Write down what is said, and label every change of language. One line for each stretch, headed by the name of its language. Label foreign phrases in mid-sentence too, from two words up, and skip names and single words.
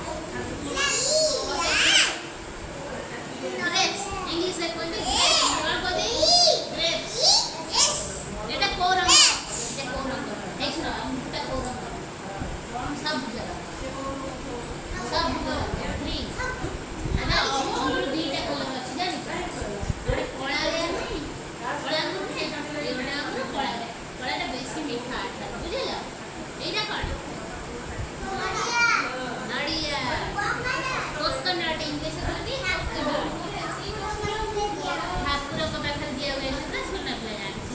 Bangla: গ্রেপস ইংলিশে কইতে কোন কইতে? গ্রেপস। এটা কোন রঙ? এটা কোন রঙ? এই শুনো আমটা কোন রঙ? সবুজ। গ্রিন। আচ্ছা অঙ্গুর দুইটা কলর আছে জানি?
Odia: ଗୋଟେ କଳାଳିଆ ନାହିଁ? କଳା ଆଙ୍ଗୁର ନାହିଁ? ଏଇଟା ଆମର କଳାଳିଆ। କଳାଟା ବେଶୀ ମିଠା ଆଠା। ବୁଝିଲ? ଏଇଟା କ'ଣ? ନଡ଼ିଆ। କୋକୋନଟ୍ ଇଂଲିଶରେ କୁହନ୍ତି କୋକୋନଟ୍। ଠାକୁରଙ୍କ ପାଖରେ ଦିଆ ହୁଏ ସେଟା ସୁନା ପିଲା ଜାଣିଛି।